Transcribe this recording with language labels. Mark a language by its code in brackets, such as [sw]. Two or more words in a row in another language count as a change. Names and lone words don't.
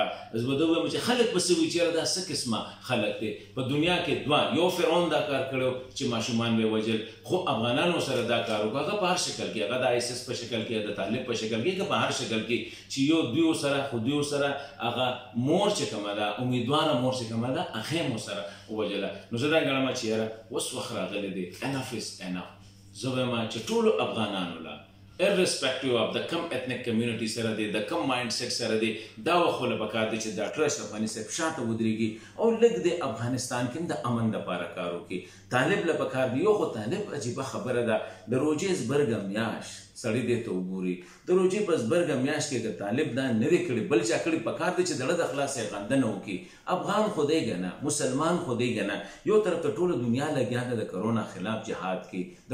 [ps] زه به وایم چې خلک به څه وایي چې دا څه قسمه خلک دی په دنیا کې یو فرعون دا کار کړی چې ماشومان به وژل خو افغانانو سره دا کار وکړه هغه په هر شکل کې هغه د ISIS په شکل کې د طالب په شکل کې په هر شکل کې چې یو دوی سره خو دوی سره هغه مور چې کومه ده امیدواره مور چې کومه ده هغه مو سره ووجله نو زه دا ګڼم چې یاره اوس وخت راغلی دی [en] enough is enough [ps] زه وایم چې ټولو افغانانو له [en] irrespective of [ps] the کم [en] ethnic community [ps] سره دی د کم مایند سیټ سره دی دا وخت له پکار دی چې ډاکټر اشرف غني صاحب شاته ودرېږي او لږ د افغانستان کې د امن لپاره کار وکړي طالب له پکار دی یو خو طالب عجیبه خبره ده د روزې زبرګ میاش سړی دی ته وګوري د روزې په زبرګ میاش کې د طالب دا نه دی کړی بل چا کړی پکار دی چې دړه د اخلاص غندنه وکړي افغان خدای ګنه مسلمان خدای ګنه یو طرف ته ټوله دنیا لګیا ده د کرونا خلاف جهاد کې د